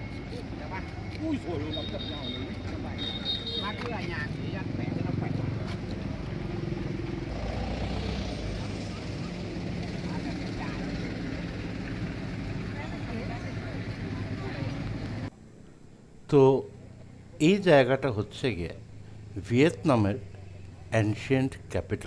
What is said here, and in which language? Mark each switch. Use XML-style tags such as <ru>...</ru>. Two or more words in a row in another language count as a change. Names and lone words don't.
<vi>Ui dồi ôi, lắm thật nhau rồi. Bác cứ ở nhà thì ăn khỏe cho nó khỏe.</vi> <bn>তো এই জায়গাটা হচ্ছে গিয়ে ভিয়েতনামের</bn> <en>ancient capital.</en>